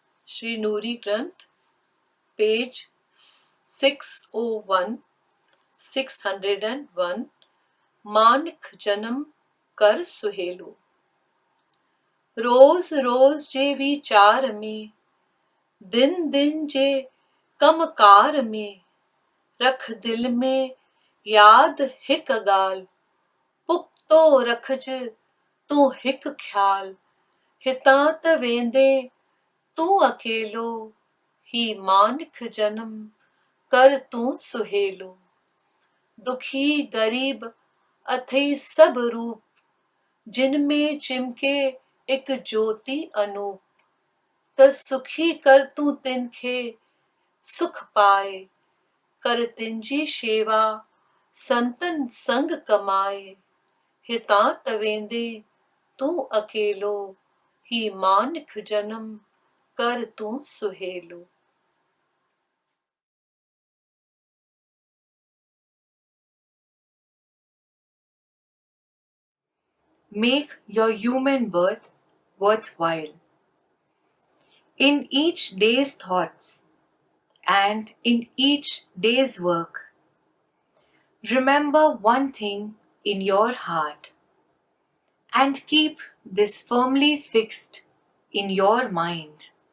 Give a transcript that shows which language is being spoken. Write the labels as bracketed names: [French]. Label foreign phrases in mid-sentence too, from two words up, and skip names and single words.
[Sindhi] श्री नूरी ग्रंथ, पेज 601, 601, मानिक जन्म कर सुहेलो। रोज रोज जे विचार में, दिन दिन जे कमकार में, रख दिल में याद हिक गाल, पुख्तो रखज तू हिक ख्याल, हितां त वेंदे तू अकेलो, ही मानिक जन्म कर तू सुहेलो। दुखी गरीब अथई सब रूप, जिनमें चिमके एक ज्योति अनूप, त सुखी कर तू तिनखे सुख पाए, कर तिनजी शेवा संतन संग कमाए, हितां त वेंदे तू अकेलो, ही मानिक जन्म कर तू सुहेलो। [English] Make your human birth worthwhile. In each day's thoughts and in each day's work, remember one thing in your heart and keep this firmly fixed in your mind.